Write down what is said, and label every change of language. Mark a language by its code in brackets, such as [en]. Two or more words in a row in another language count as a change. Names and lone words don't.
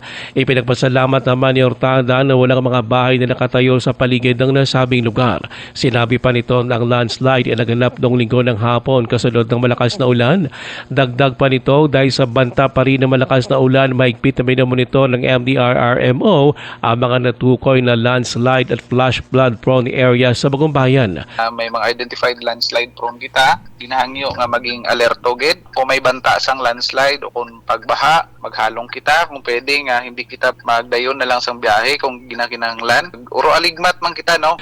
[tl] Ipinagpasalamat naman ni Hortada na walang mga bahay na nakatayo sa paligid ng nasabing lugar. Sinabi pa nito na ang landslide ay naganap noong linggo ng hapon kasunod ng malakas na ulan. Dagdag pa nito, dahil sa banta pa rin ng malakas na ulan, mahigpit na minamonitor ng MDRRMO ang mga natukoy na landslide at [en] flash flood prone area [tl] sa Bagumbayan. [hil] May mga [en] identified landslide prone [hil] kita, ginahangyo nga maging alerto gid o may banta sang landslide o kung pagbaha, maghalong kita kung pwede nga hindi kita magdayon na lang sang biyahe kung ginakinahanglan. Uro aligmat man kita, no?